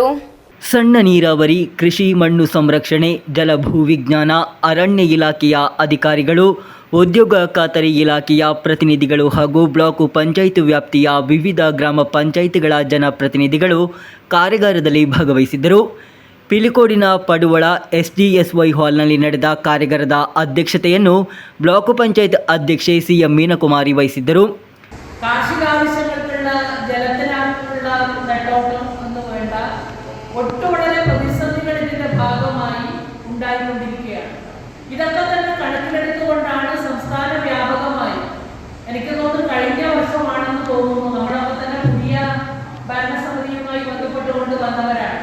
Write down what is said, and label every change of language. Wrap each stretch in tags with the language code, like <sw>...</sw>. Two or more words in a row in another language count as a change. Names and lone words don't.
<kn>ಸಣ್ಣ ನೀರಾವರಿ, ಕೃಷಿ, ಮಣ್ಣು ಸಂರಕ್ಷಣೆ, ಜಲಭೂ ವಿಜ್ಞಾನ, ಅರಣ್ಯ ಇಲಾಖೆಯ ಅಧಿಕಾರಿಗಳು, ಉದ್ಯೋಗ ಖಾತರಿ ಇಲಾಖೆಯ ಪ್ರತಿನಿಧಿಗಳು ಹಾಗೂ ಬ್ಲಾಕ್ ಪಂಚಾಯತ್ ವ್ಯಾಪ್ತಿಯ ವಿವಿಧ ಗ್ರಾಮ ಪಂಚಾಯತ್ಗಳ ಜನಪ್ರತಿನಿಧಿಗಳು ಕಾರ್ಯಾಗಾರದಲ್ಲಿ ಭಾಗವಹಿಸಿದ್ದರು. ಪಿಲಿಕೋಡಿನ ಪಡುವಳ ಎಸ್ಜಿಎಸ್ವೈ ಹಾಲ್ನಲ್ಲಿ ನಡೆದ ಕಾರ್ಯಾಗಾರದ ಅಧ್ಯಕ್ಷತೆಯನ್ನು ಬ್ಲಾಕ್ ಪಂಚಾಯತ್ ಅಧ್ಯಕ್ಷೆ ಸಿಎಂ ಮೀನಕುಮಾರಿ ವಹಿಸಿದ್ದರು.</kn> <ml>കാർഷികാവശ്യങ്ങൾക്കുള്ള ജലത്തിനായിട്ടുള്ള നെട്ടോട്ടം എന്ന് വേണ്ട ഒട്ടുവളരെ പ്രതിസന്ധികൾ ഇതിന്റെ ഭാഗമായി ഉണ്ടായിക്കൊണ്ടിരിക്കുകയാണ്. ഇതൊക്കെ തന്നെ കണക്കിലെടുത്തുകൊണ്ടാണ് സംസ്ഥാന വ്യാപകമായി, എനിക്ക് തോന്നുന്നു കഴിഞ്ഞ വർഷമാണെന്ന് തോന്നുന്നു, നമ്മളൊക്കെ തന്നെ പുതിയ ഭരണസമിതിയുമായി ബന്ധപ്പെട്ടുകൊണ്ട് വന്നവരാണ്.</ml>